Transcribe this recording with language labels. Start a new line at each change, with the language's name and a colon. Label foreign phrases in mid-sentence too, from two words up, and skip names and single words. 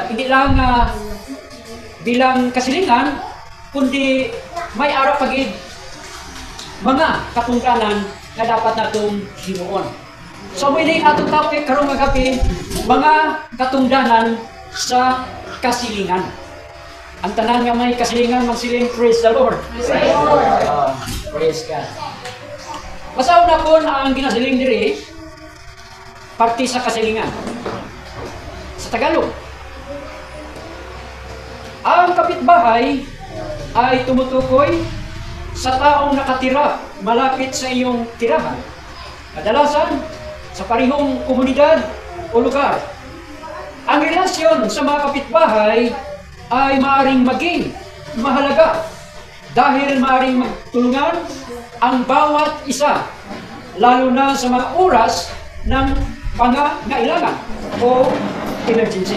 Hiligaynon: Hindi lang bilang kasilingan, kundi may ara pagid mga katungdanan na dapat natong himuon. So muli atong topic karong gabi, mga katungdanan sa kasilingan. Ang tanan nga may kasilingan magsiling
English: praise the Lord. Praise God.
Hiligaynon: Basaw na kon ang ginasiling diri parte sa kasilingan.
Filipino: Sa Tagalog, ang kapitbahay ay tumutukoy sa taong nakatira malapit sa iyong tirahan. Kadalasan, sa parihong komunidad o lugar. Ang relasyon sa mga kapitbahay ay maaaring maging mahalaga dahil maaaring magtulungan ang bawat isa, lalo na sa mga oras ng pangangailangan o emergency.